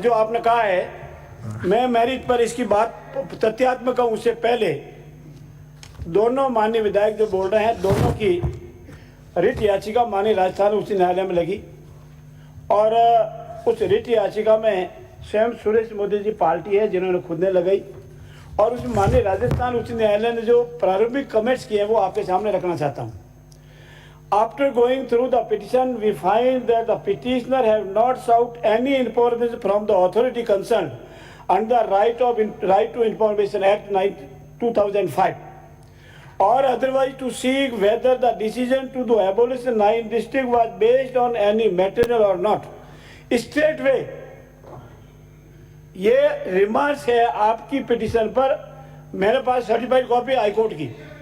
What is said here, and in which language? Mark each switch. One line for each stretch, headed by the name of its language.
Hindi: जो आपने कहा है, मैं मेरिट पर इसकी बात तथ्यात्मक कहूं उससे पहले दोनों माननीय विधायक जो बोल रहे हैं, दोनों की रिट याचिका माननीय राजस्थान उच्च न्यायालय में लगी, और उस रिट याचिका में स्वयं सुरेश मोदी जी पार्टी है जिन्होंने खुद ने लगाई, और उस माननीय राजस्थान उच्च न्यायालय ने जो प्रारंभिक कमेंट्स किए हैं वो आपके सामने रखना चाहता हूँ।
English: After going through the petition, we find that the petitioner have not sought any information from the authority concerned under the Right to Information Act 2005, or otherwise to seek whether the decision to do abolition 9 district was based on any material or not.
Hindi: Straightway ये remarks है आपकी petition पर। मेरे पास certified copy high court की।